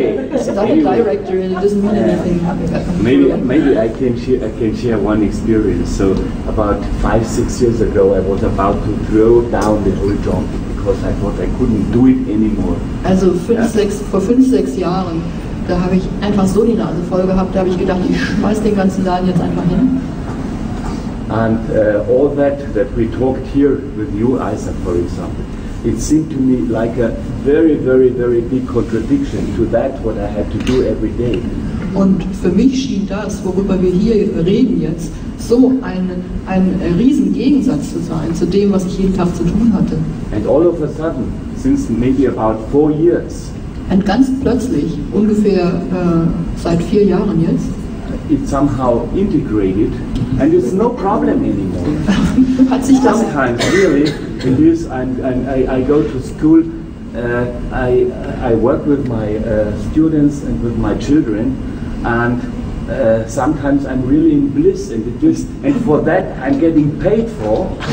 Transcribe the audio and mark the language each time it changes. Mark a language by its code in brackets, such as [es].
[en] It's not a director and it doesn't mean anything. Maybe I can share one experience. So about 5-6 years ago, I was about to throw down the whole job because I thought I couldn't do it anymore. [de] Also vor 5-6 Jahren, da habe ich einfach so die Nase voll gehabt, da habe ich gedacht, ich schmeiß den ganzen Laden jetzt einfach hin. [en] And all that we talked here with you, Isaac, for example, it seemed to me like a very, very, very big contradiction to that what I had to do every day. [de] Und für mich schien das, worüber wir hier reden jetzt, so ein riesen Gegensatz zu sein zu dem, was ich jeden Tag zu tun hatte. [en] And all of a sudden, since maybe about 4 years, [de] und ganz plötzlich, ungefähr seit 4 Jahren jetzt, [en] it somehow integrated, and it's no problem anymore. [de] hat sich das [en] sometimes really it is, I go to school, I work with my students and with my children, and sometimes I'm really in bliss, and for that I'm getting paid for.